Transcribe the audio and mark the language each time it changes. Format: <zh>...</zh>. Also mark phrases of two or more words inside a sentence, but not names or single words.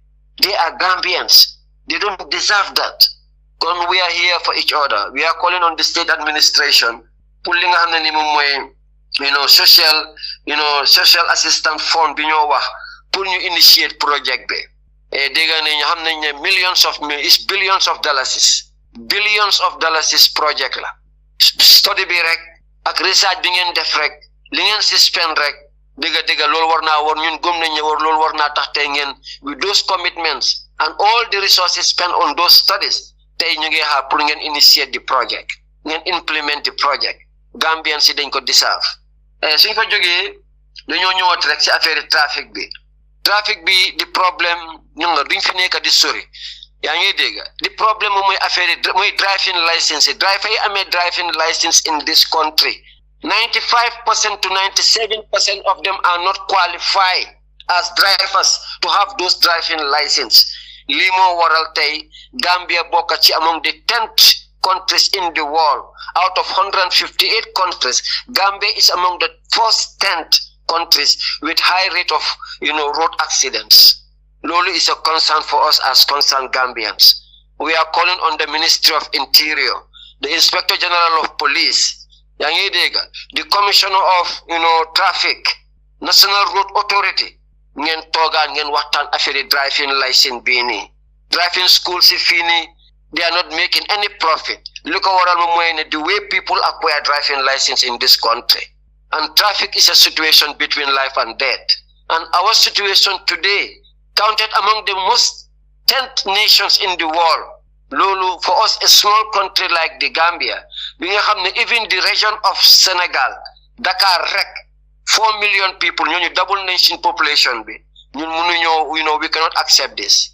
<en>They are Gambians. They don't deserve that. Kon we are here for each other. We are calling on the state administration</en> <wo>pour li nga xam ne ni moom mooy</wo> <en>social assistance fund</en> <wo>bi ñoo wax pour ñu</wo> <en>initiate project</en> <wo>bi. Dégg nga ne ñu xam nañ ne</wo> <en>billions of dollars project</en> <wo>la. Study bi rek ak research bi ngeen def rek li ngeen si spend rek dégg loolu war ñun gëm nañ ne loolu war naa tax tey ngeen</wo> <en>with those commitments and all the resources spent on those studies</en> <wo>tey ñu ngi xaar pour ngeen</wo> <en>initiate the project</en> <wo>ngeen</wo> <en>implement the project.</en> <wo>Gambians si dañ ko deserve. Suñ fa jógee dañoo ñëwaat rek si</wo> <fr>affaire trafic</fr> <wo>bi di problème ñu nga duñ fi nekk di sori yaa ngi dégg di problème mooy affaire mooy</wo> <en>driving license driver</en> <wo>yi amee</wo> <en>driving license in this country 95% to 97% of them are not qualified as drivers to have those driving license.</en> <wo>Lii moo waral tey Gambia bokk ci</wo> <en>among the 10th countries in the world. Out of 158 countries, Gambia is among the first 10th countries with high rate of road accidents. Lolo is a concern for us as concerned Gambians. We are calling on the Ministry of Interior, the Inspector General of Police, the Commissioner of Traffic, National Road Authority,</en> <wo>ngeen toogaan ngeen waxtaan affaire</wo> <en>driving license</en> <wo>bii nii.</wo> <en>Driving schools</en> <wo>si fii nii,</wo> <en>they are not making any profit. Look at what the way people acquire driving license in this country. And traffic is a situation between life and death. And our situation today, counted among the most 10th nations in the world. Lulu, for us, a small country like the Gambia, even the region of Senegal, Dakar, 4 million people, double nation population, we cannot accept this.</en>